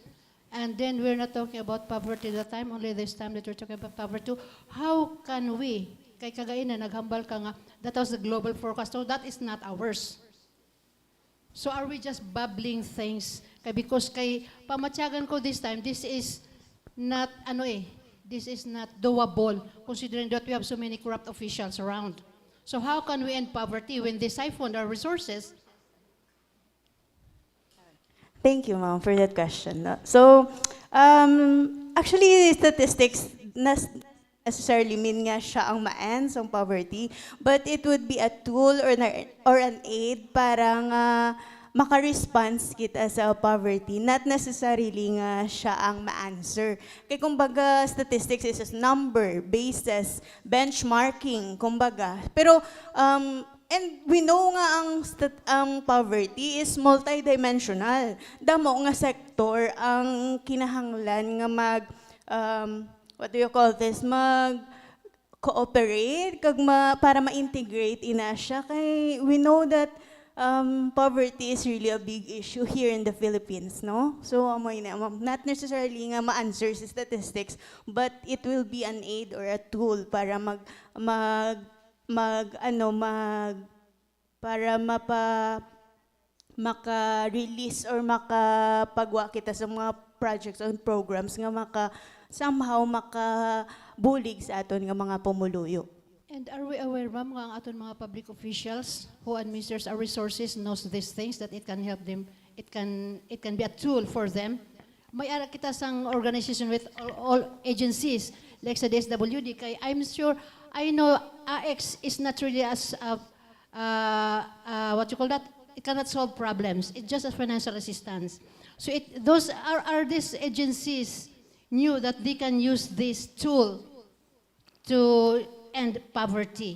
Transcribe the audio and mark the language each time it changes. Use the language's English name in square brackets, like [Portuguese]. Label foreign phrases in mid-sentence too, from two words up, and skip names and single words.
[English] And then we're not talking about poverty that time, only this time that we're talking about poverty. How can we, [Hiligaynon] kay kagaina, naghambal ka nga, [English] that was the global forecast, so that is not ours. So are we just babbling things? Kay because [Hiligaynon] kay pamatyagan ko [English] this time, this is not, this is not doable, considering that we have so many corrupt officials around. So how can we end poverty when they siphon our resources? Thank you, ma'am, for that question. No? So, actually, statistics necessarily mean [Hiligaynon] nga siya ang ma-end sa [English] poverty, but it would be a tool or an aid [Hiligaynon] para nga maka-response kita sa [English] poverty, not necessarily [Hiligaynon] nga siya ang ma-answer. Kaya kumbaga, [English] statistics is a number, basis, benchmarking, [Hiligaynon] kumbaga. Pero, [English] and we know [Hiligaynon] nga ang [English] poverty is multidimensional. [Hiligaynon] Damo nga sektor ang kinahanglan nga [English] what do you call this, [Hiligaynon] mag-cooperate, para ma-integrate ina siya. [English] Kay we know that poverty is really a big issue here in the Philippines, no? So, [Hiligaynon] amoy na, [English] not necessarily [Hiligaynon] nga ma-answer sa [English] statistics, but it will be an aid or a tool [Hiligaynon] para para maka-release [English] or [Hiligaynon] makapagwa kita sa mga [English] projects and programs [Hiligaynon] nga somehow makabulig sa aton nga mga pumuluyo. [English] And are we aware, ma'am, [Hiligaynon] nga ang aton mga [English] public officials who administers our resources knows these things, that it can help them, it can be a tool for them? [Hiligaynon] May ara kita sang [English] organization with all agencies, like sa DSWD, kay I'm sure, I know AX is not really as, what you call that? It cannot solve problems. It's just a financial assistance. So those are these agencies knew that they can use this tool to end poverty.